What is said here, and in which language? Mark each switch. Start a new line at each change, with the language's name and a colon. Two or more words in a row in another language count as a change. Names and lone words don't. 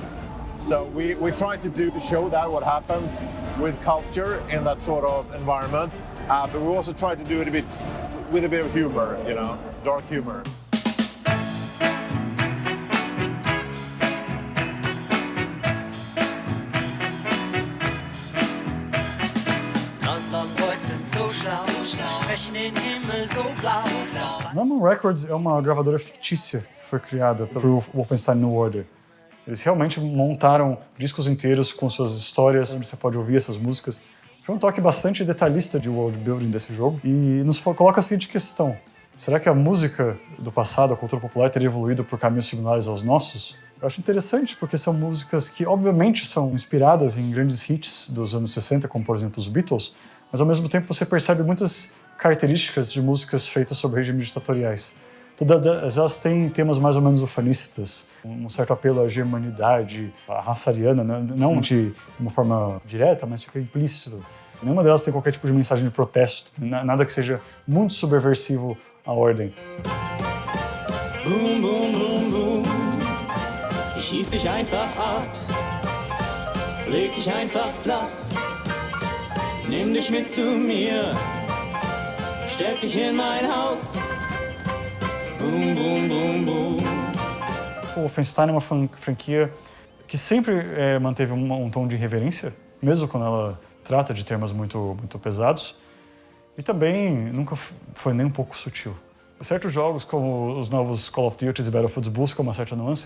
English: So we tried to show that what happens with culture in that sort of environment, but we also tried to do it with a bit of humor, you know, dark humor.
Portuguese: Norman Records é uma gravadora fictícia que foi criada pelo Wolfenstein New Order. Eles realmente montaram discos inteiros com suas histórias, onde você pode ouvir essas músicas. Foi um toque bastante detalhista de
English: world building
Portuguese: desse jogo e nos coloca a seguinte questão: será que a música do passado, a cultura popular, teria evoluído por caminhos similares aos nossos? Eu acho interessante porque são músicas que obviamente são inspiradas em grandes hits dos anos 60, como por exemplo os Beatles, mas ao mesmo tempo você percebe muitas características de músicas feitas sobre regimes ditatoriais. Todas elas têm temas mais ou menos ufanistas, um certo apelo à germanidade, à raça ariana, não de uma forma direta, mas fica implícito. Nenhuma delas tem qualquer tipo de mensagem de protesto, nada que seja muito subversivo à ordem. Boom, boom, boom, boom.
German: Ich schieß dich einfach ab. Leg dich einfach flach. Nimm dich mit zu mir. Steck dich in mein Haus. Boom, boom, boom, boom.
Portuguese: O Wolfenstein é uma franquia que sempre manteve um tom de irreverência, mesmo quando ela trata de temas muito pesados, e também nunca foi nem um pouco sutil. Certos jogos, como os novos Call of Duty e Battlefield, buscam uma certa nuance.